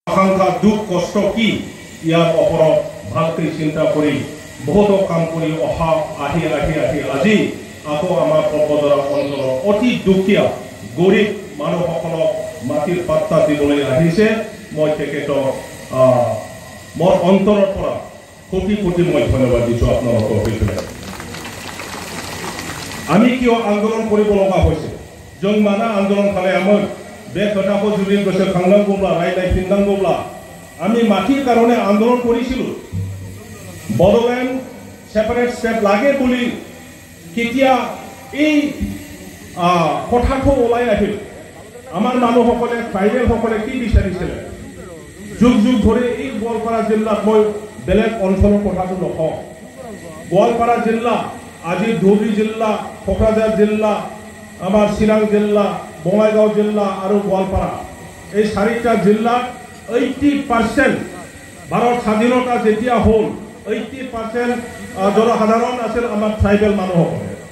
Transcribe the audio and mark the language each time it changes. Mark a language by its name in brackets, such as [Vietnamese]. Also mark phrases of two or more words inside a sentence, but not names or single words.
[Assamese] আকাংক্ষা দুখ কষ্ট কি ইয়াৰ ওপৰত ভালকৈ চিন্তা কৰি বহুতো কাম কৰি আহি আজি আকৌ আমাৰ পৰ্বতৰা অঞ্চলৰ অতি দুখীয়া গৰীব মানুহসকলক মাটিৰ পাত্তা দিবলৈ আহিছে। মই তেখেতক মোৰ অন্তৰৰ পৰা কোটি কোটি মই ধন্যবাদ দিছোঁ আপোনালোকৰ সৈতে। আমি কিয় আন্দোলন কৰিব লগা হৈছে? [Bodo] जों माना आंदोलन खालायामोन बे खोथाखौ जुदि गोसोखांनांगौब्ला रायज्लायफिननांगौब्ला [Assamese] আমি মাটিৰ কাৰণে আন্দোলন কৰিছিলো। बडोलेण्ड [English] separate state [Assamese] লাগে বুলি केতিয়া এই কথাটো ওলাই আহিল। আমাৰ মানুহসকলে ট্ৰাইবেলসকলে কি বিচাৰিছিলে? যুগ যুগ ধৰি এই গোৱালপাৰা জিলাত মই বেলেগ অঞ্চলৰ কথাটো নকওঁ। গোৱালপাৰা জিলা আজি ধুবুৰী জিলা, কোকৰাঝাৰ জিলা, আমার চিৰাং জিলা, বঙাইগাঁও জিলা আৰু গোৱালপাৰা এই চাৰিটা জিলাত 80% ভাৰত স্বাধীনতা যেতিয়া হ'ল 80% জনসাধাৰণ আছিল আমাৰ ট্ৰাইবেল মানুহসকলে।